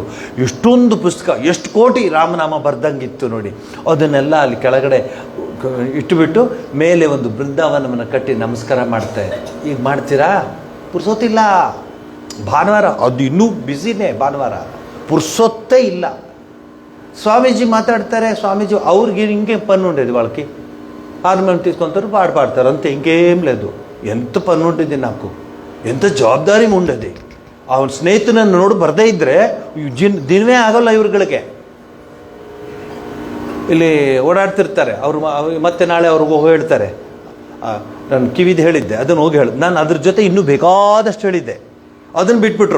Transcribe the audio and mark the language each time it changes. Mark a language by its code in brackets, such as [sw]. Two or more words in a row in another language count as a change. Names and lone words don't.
[kn] ಎಷ್ಟೊಂದು ಪುಸ್ತಕ, ಎಷ್ಟು ಕೋಟಿ ರಾಮನಾಮ ಬರ್ದಂಗಿತ್ತು ನೋಡಿ. ಅದನ್ನೆಲ್ಲ ಅಲ್ಲಿ ಕೆಳಗಡೆ ಇಟ್ಟುಬಿಟ್ಟು ಮೇಲೆ ಒಂದು ಬೃಂದಾವನವನ್ನು ಕಟ್ಟಿ ನಮಸ್ಕಾರ ಮಾಡ್ತಾರೆ. ಈಗ ಮಾಡ್ತೀರಾ? ಪುರ್ಸೊತ್ತಿಲ್ಲ. ಭಾನುವಾರ ಅದು ಇನ್ನೂ ಬ್ಯುಸಿನೇ, ಭಾನುವಾರ ಪುರ್ಸೊತ್ತೇ ಇಲ್ಲ. [te] స్వామీజీ మాట్లాడతారే, స్వామీజీ ಅವ್ರಿಗೆ ఇంకేం పని ఉండేది, వాళ్ళకి హార్మోనియం తీసుకుంటారు, పాడతారు అంతే, ఇంకేం లేదు. ఎంత పని ఉండేది నాకు, ఎంత ಜವಾಬ್ದಾರಿ ఉండేది. [kn] ಅವನ ಸ್ನೇಹಿತನನ್ನು ನೋಡಿ ಬರದೇ ಇದ್ದರೆ ದಿನವೇ ಆಗೋಲ್ಲ ಇವ್ರುಗಳಿಗೆ. ಇಲ್ಲಿ ಓಡಾಡ್ತಿರ್ತಾರೆ ಅವರು, ಮತ್ತೆ ನಾಳೆ ಅವ್ರಿಗೆ ಹೇಳ್ತಾರೆ, ನಾನು ಕಿವಿದು ಹೇಳಿದ್ದೆ ಅದನ್ನು ಹೋಗಿ ಹೇಳಿ, ನಾನು ಅದ್ರ ಜೊತೆ ಇನ್ನೂ ಬೇಕಾದಷ್ಟು ಹೇಳಿದ್ದೆ, ಅದನ್ನು ಬಿಟ್ಬಿಟ್ರು.